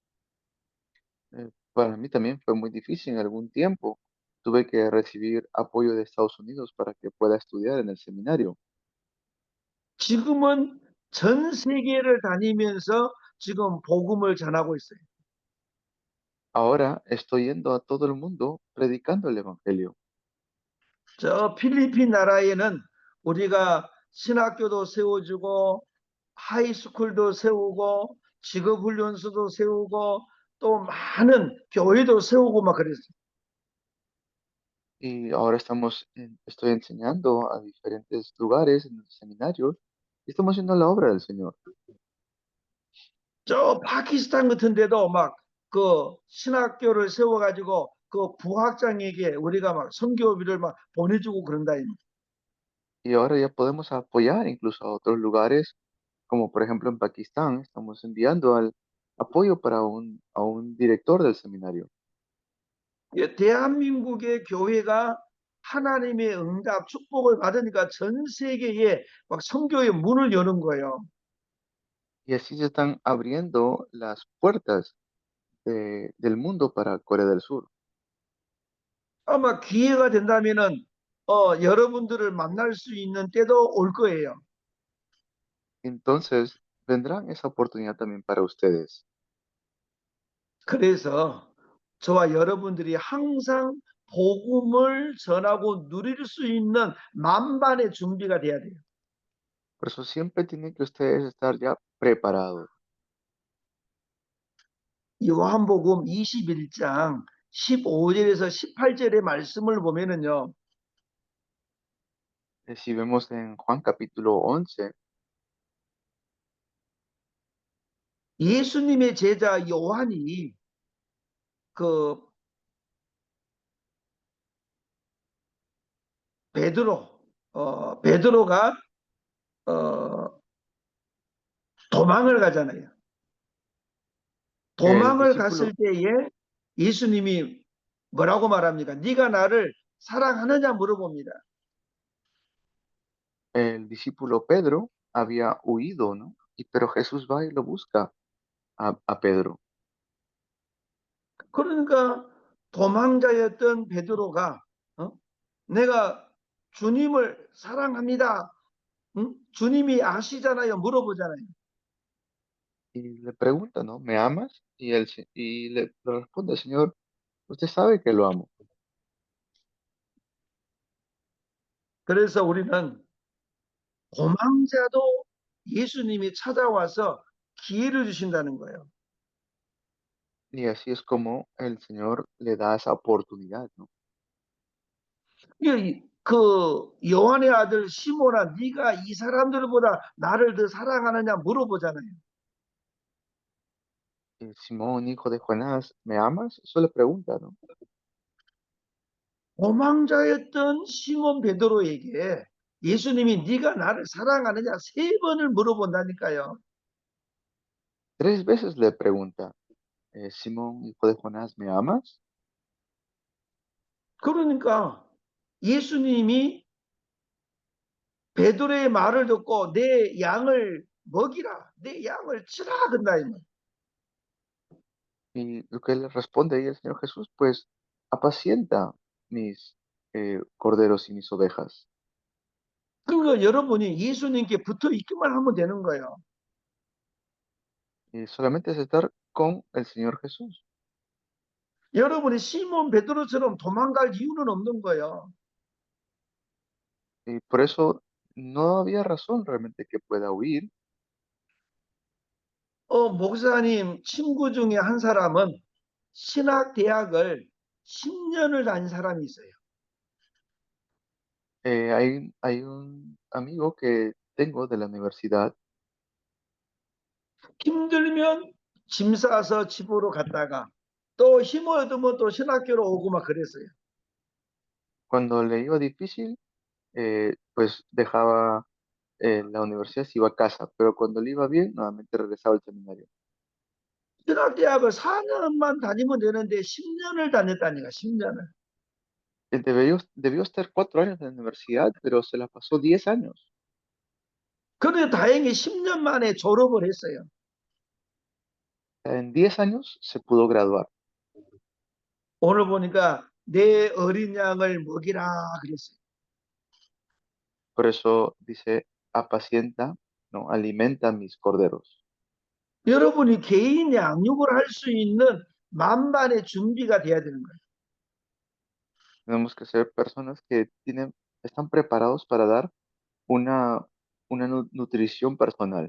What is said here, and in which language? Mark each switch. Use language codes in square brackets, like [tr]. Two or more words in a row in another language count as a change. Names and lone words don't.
[es] Para mí también fue muy difícil en algún tiempo. Tuve que recibir apoyo de Estados Unidos para que pueda estudiar en el seminario. [ko] 지금은 전 세계를 다니면서 지금 복음을 전하고 있어요. [es] Ahora estoy yendo a todo el mundo predicando el Evangelio. [ko] 저 필리핀 나라에는 우리가 신학교도 세워주고 하이스쿨도 세우고 직업훈련소도 세우고 또 많은 교회도 세우고 막 그랬어요. [es] Y ahora estoy enseñando a diferentes lugares en los seminarios y estamos haciendo la obra del Señor. [ko] 저 파키스탄 같은 데도 막 그 신학교를 세워가지고 그 부학장에게 우리가 막 선교비를 막 보내주고 그런다. [es] Y ahora ya podemos apoyar incluso a otros lugares, como por ejemplo en Pakistán, estamos enviando al apoyo para a un director del seminario. [ko] 예, 대한민국의 교회가 하나님의 응답, 축복을 받으니까 전 세계에 막 선교의 문을 여는 거예요. [es] Y así se están abriendo las puertas del mundo para Corea del Sur. [ko] 아마 기회가 된다면은 여러분들을 만날 수 있는 때도 올 거예요. [es] Entonces, vendrán esa oportunidad también para ustedes. [ko] 그래서 저와 여러분들이 항상 복음을 전하고 누릴 수 있는 만반의 준비가 돼야 돼요. [es] Por eso siempre tienen que ustedes estar ya preparados. [ko] 요한복음 21장 15절에서 18절의 말씀을 보면은요. [es] Si vemos en Juan capítulo 11, [ko] 예수님의 제자 요한이 그 베드로가 어, 도망을 가잖아요. [es] el [ko] 도망을 갔을 [es] discípulo, [ko] 때에 예수님이 뭐라고 말합니까? 네가 나를 사랑하느냐 물어봅니다. [es] el discípulo Pedro había huido, ¿no? Pero Jesús va y lo busca a Pedro. [ko] 그러니까 도망자였던 베드로가 어? 내가 주님을 사랑합니다. 응? 주님이 아시잖아요. 물어보잖아요. [es] Y le pregunta, ¿no? ¿Me amas? Y le responde, Señor, usted sabe que lo amo. [ko] 그래서 우리는 도망자도 예수님이 찾아와서 기회를 주신다는 거예요. [es] Y así es como el Señor le da esa oportunidad, ¿no? [ko] 그 요한의 아들 시몬아, 네가 이 사람들보다 나를 더 사랑하느냐 물어보잖아요. [es] Y Simón, hijo de Jonás, ¿me amas? Eso le pregunta, ¿no? [ko] 도망자였던 시몬 베드로에게 예수님이 네가 나를 사랑하느냐 세 번을 물어본다니까요. [es] Tres veces le pregunta, Simón, hijo de Jonás, ¿me amas? [ko] 그러니까 예수님이 베드로의 말을 듣고 내 양을 먹이라, 내 양을 치라 그런다. [es] Y lo que le responde ahí el Señor Jesús, pues apacienta mis corderos y mis ovejas. [ko] 그러니까 여러분이 예수님께 붙어 있기만 하면 되는 거예요. [es] Y solamente es estar con el Señor Jesús. [ko] 여러분이 시몬 베드로처럼 도망갈 이유는 없는 거예요. [es] Y por eso no había razón realmente que pueda huir. [ko] 목사님 친구 중에 한 사람은 신학 대학을 10년을 다닌 사람이 있어요. [es] Hay un amigo que tengo de la universidad. [ko] 힘들면 짐 싸서 집으로 갔다가 또 힘을 얻으면 또 신학교로 오고 막 그랬어요. [es] Cuando le iba difícil, pues dejaba la universidad, se iba a casa, pero cuando le iba bien, nuevamente regresaba al seminario. [ko] 신학대학을 4년만 다니면 되는데 10년을 다녔다니까 10년을. [es] Debió estar 4 años en la universidad, pero se la pasó 10 años. [ko] 그래 다행히 10년 만에 졸업을 했어요. [es] En 10 años se pudo graduar. [ko] 오늘 보니까 내 어린 양을 먹이라 그랬어요. [es] Por eso dice, apacienta, ¿no? Alimenta mis corderos. [ko] 여러분이 개인 양육을 할 수 있는 만반의 준비가 돼야 되는 거예요. [es] Tenemos que ser personas que están preparados para dar una, una nutrición personal.